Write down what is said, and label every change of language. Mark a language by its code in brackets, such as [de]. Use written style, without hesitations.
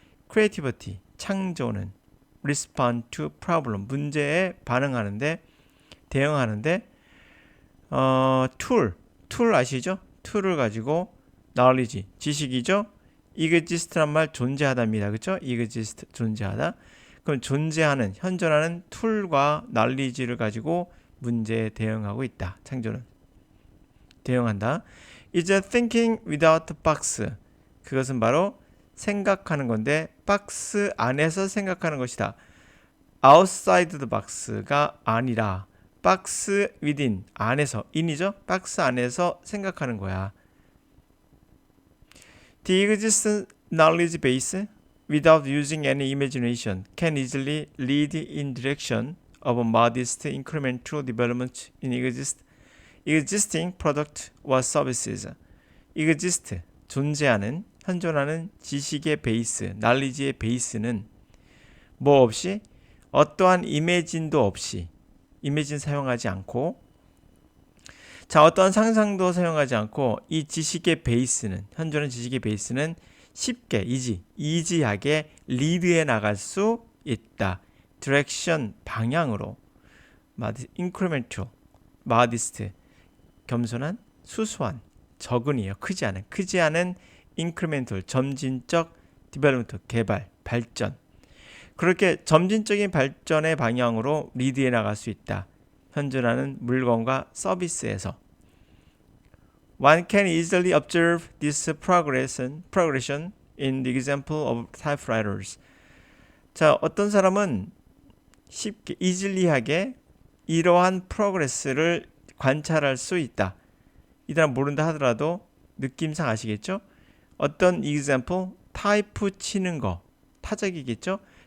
[ko] creativity, 창조는 [en] respond to problem, [ko] 문제에 반응하는데, 대응하는데, tool 아시죠? 툴을 가지고 knowledge, 지식이죠? exist란 말 존재하다입니다. 그렇죠? exist, 존재하다. 그럼 존재하는, 현존하는 툴과 knowledge를 가지고 문제에 대응하고 있다. 창조는 대응한다. [en] is thinking without box. [ko] 그것은 바로 생각하는 건데 박스 안에서 생각하는 것이다. [en] outside the box [ko] 가 아니라 박스 within, 안에서, in이죠? 박스 안에서 생각하는 거야. [en] The existing knowledge base without using any imagination can easily lead in direction of a modest incremental development in existing product or services. [ko] exist, 존재하는, 현존하는 지식의 베이스, knowledge의 베이스는 뭐 없이? 어떠한 이미진도 없이, 이미진 사용하지 않고, 자, 어떠한 상상도 사용하지 않고 이 지식의 베이스는, 현존하는 지식의 베이스는 쉽게, 이지하게 리드해 나갈 수 있다. 디렉션, 방향으로. incremental, modest, 겸손한, 수수한, 적은이에요. 크지 않은 incremental, 점진적, development, 개발, 발전. 그렇게 점진적인 발전의 방향으로 리드해 나갈 수 있다. 현존하는 물건과 서비스에서. [en] One can easily observe this progression in the example of typewriters. [ko] 자, 어떤 사람은 쉽게, easily하게 이러한 프로그레스를 관찰할 수 있다. 이 사람 모른다 하더라도 느낌상 아시겠죠? 어떤 example, 타이프 치는 거, 타적이겠죠?